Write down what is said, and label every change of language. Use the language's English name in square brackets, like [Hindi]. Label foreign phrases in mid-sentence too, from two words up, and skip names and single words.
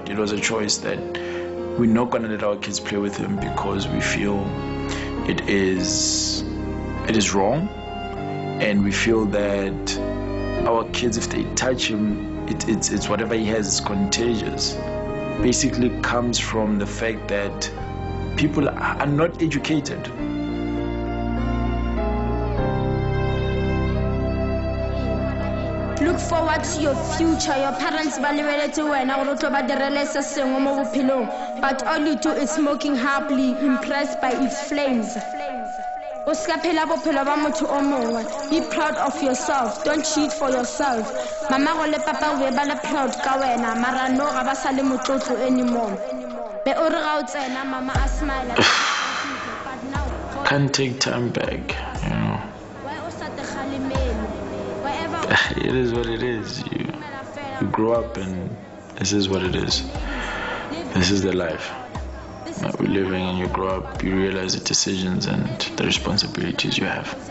[English] It was a choice that we're not going to let our kids play with him because we feel it is wrong, and we feel that our kids, if they touch him, it's whatever he has is contagious. Basically comes from the fact that people are not educated. Look forward to your future. Your parents [Tswana] balibeletse wena gore tlo ba direle se sengwe mo bophelong, [English] but all you do is smoking happily, impressed by its flames. [Tswana] O ska phela bophelo ba motho o mongwe. [English] Be proud of yourself. Don't cheat for yourself. [Tswana] Mama go le papa we ba le proud ka wena, mara no ga ba sa le motlotlo anymore. Be o re ga o tsena mama a smile. [English] Can't take time back, It is what it is. You grow up and this is what it is. This is the life that we're living, and you grow up, you realize the decisions and the responsibilities you have.